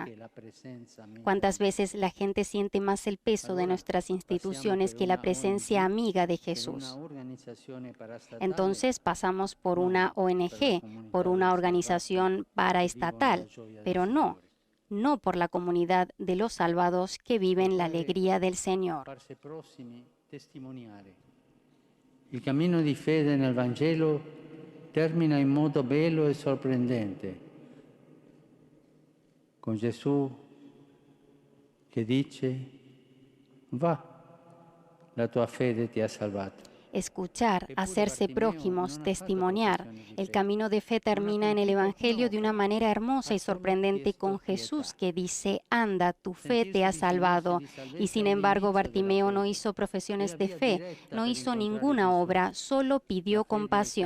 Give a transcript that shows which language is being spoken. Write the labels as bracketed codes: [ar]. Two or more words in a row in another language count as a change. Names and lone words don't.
[es] ¿Cuántas veces la gente siente más el peso de nuestras instituciones que la presencia amiga de Jesús? Entonces pasamos por una ONG, por una organización paraestatal, pero no por la comunidad de los salvados que viven la alegría del Señor. [it] Farsi prossimi, testimoniare. Il cammino di fede nel Vangelo termina in modo bello e sorprendente, con Gesù che dice: va, la tua fede ti ha salvato. [es] escuchar, hacerse prójimos, testimoniar. El camino de fe termina en el Evangelio de una manera hermosa y sorprendente con Jesús que dice, anda, tu fe te ha salvado. Y sin embargo, Bartimeo no hizo profesiones de fe, no hizo ninguna obra, solo pidió compasión.